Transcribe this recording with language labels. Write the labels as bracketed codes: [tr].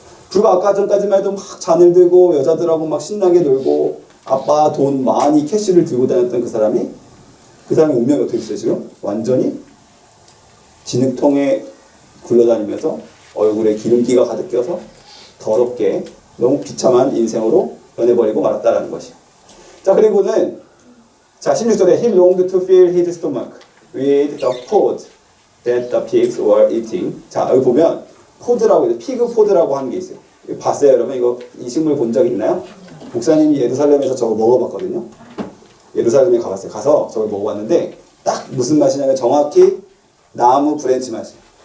[ko] 불과 아까 전까지만 해도 막 잔을 들고 여자들하고 막 신나게 놀고 아빠 돈 많이 캐시를 들고 다녔던 그 사람의 운명이 어떻게 됐어요 지금? 완전히 진흙통에 굴러다니면서 얼굴에 기름기가 가득 껴서 더럽게 너무 비참한 인생으로 변해버리고 말았다라는 것이에요. 자, 그리고는 자 16절에 [en] He longed to fill his stomach with the food that the pigs were eating. [ko] 자, 여기 보면 포드라고 해서 피그 포드라고 하는 게 있어요. 이거 봤어요, 여러분? 이 식물 본 적 있나요? 목사님이 예루살렘에서 저거 먹어봤거든요. 예루살렘에 가봤어요. 가서 저걸 먹어봤는데 딱 무슨 맛이냐면 정확히 나무 브랜치 맛이에요.